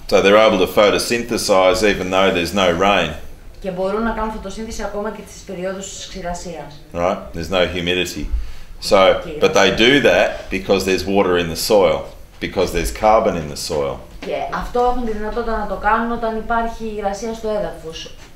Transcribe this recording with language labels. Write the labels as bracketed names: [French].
[English] So they're able to photosynthesize even though there's no rain. [Greek] Και μπορούν να κάνουν φωτοσύνθεση ακόμα και στις περιόδους της ξηρασίας. [English] Right, there's no humidity. So, but they do that because there's water in the soil, because there's carbon in the soil. [Greek] Και αυτό έχουν τη δυνατότητα να το κάνουν όταν υπάρχει υγρασία στο έδαφος.